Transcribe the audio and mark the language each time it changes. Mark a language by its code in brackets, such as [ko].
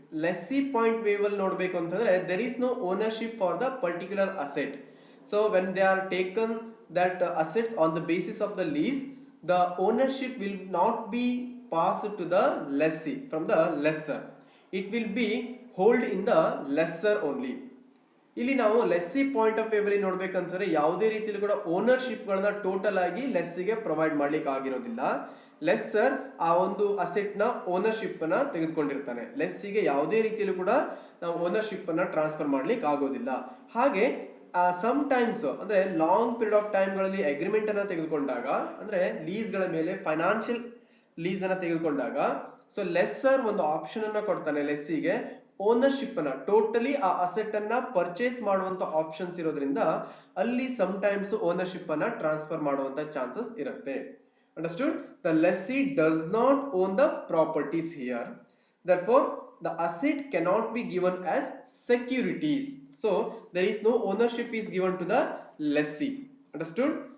[en] Lessee point wave [kn] ಅಲ್ಲಿ ನೋಡಬೇಕು ಅಂತಂದ್ರೆ [en] there is no ownership for the particular asset. So when they are taken that assets on the basis of the lease, the ownership will not be passed to the lessee from the lessor. It will be hold in the lessor only. [kn] ಇಲ್ಲಿ ನಾವು lessee point of view ಅಲ್ಲಿ ನೋಡ್ಬೇಕಂತಂದ್ರೆ ಯಾವುದೇ ರೀತಿಯಲ್ಲಿ ಕೂಡ ownership ಗಳನ್ನ total ಆಗಿ ಲೆಸ್ಸಿಗೆ provide ಮಾಡ್ಲಿಕ್ಕೆ ಆಗಿರೋದಿಲ್ಲ. ಲೆಸ್ಸರ್ ಆ ಒಂದು ಅಸೆಟ್ ನ ಓನರ್ಶಿಪ್ ಅನ್ನ ತೆಗೆದುಕೊಂಡಿರ್ತಾನೆ. ಲೆಸ್ಸಿಗೆ ಯಾವುದೇ ರೀತಿಯಲ್ಲೂ ಕೂಡ ನಾವು ಓನರ್ಶಿಪ್ ಅನ್ನ ಟ್ರಾನ್ಸ್ಫರ್ ಮಾಡ್ಲಿಕ್ಕೆ ಆಗೋದಿಲ್ಲ. ಹಾಗೆ ಸಮ್ ಟೈಮ್ಸ್ ಅಂದ್ರೆ ಲಾಂಗ್ ಪೀರಿಯಡ್ ಆಫ್ ಟೈಮ್ ಗಳಲ್ಲಿ ಅಗ್ರಿಮೆಂಟ್ ಅನ್ನ ತೆಗೆದುಕೊಂಡಾಗ, ಅಂದ್ರೆ ಲೀಸ್ ಗಳ ಮೇಲೆ ಫೈನಾನ್ಷಿಯಲ್ ಲೀಸ್ ಅನ್ನ ತೆಗೆದುಕೊಂಡಾಗ, ಸೊ ಲೆಸ್ಸರ್ ಒಂದು ಆಪ್ಷನ್ ಅನ್ನ ಕೊಡ್ತಾನೆ ಲೆಸ್ಸಿಗೆ ಓನರ್ಶಿಪ್ ಅನ್ನ ಟೋಟಲಿ ಆ ಅಸೆಟ್ ಅನ್ನ ಪರ್ಚೇಸ್ ಮಾಡುವಂತ ಆಪ್ಷನ್ಸ್ ಇರೋದ್ರಿಂದ ಅಲ್ಲಿ ಸಮ್ ಟೈಮ್ಸ್ ಓನರ್ಶಿಪ್ ಅನ್ನ ಟ್ರಾನ್ಸ್ಫರ್ ಮಾಡುವಂತ ಚಾನ್ಸಸ್ ಇರುತ್ತೆ. [en] Understood? The lessee does not own the properties here. Therefore, the asset cannot be given as securities. So, there is no ownership is given to the lessee. Understood?